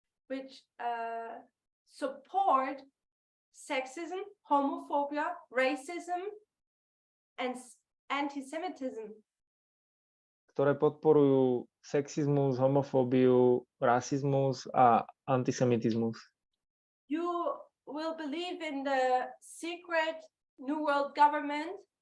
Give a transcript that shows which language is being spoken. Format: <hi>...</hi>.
<en>Which support sexism, homophobia, racism, and anti-Semitism.</en> <sk>Ktoré podporujú sexizmus, homofóbiu, rasizmus a antisemitizmus.</sk> <en>You will believe in the secret New World government.</en>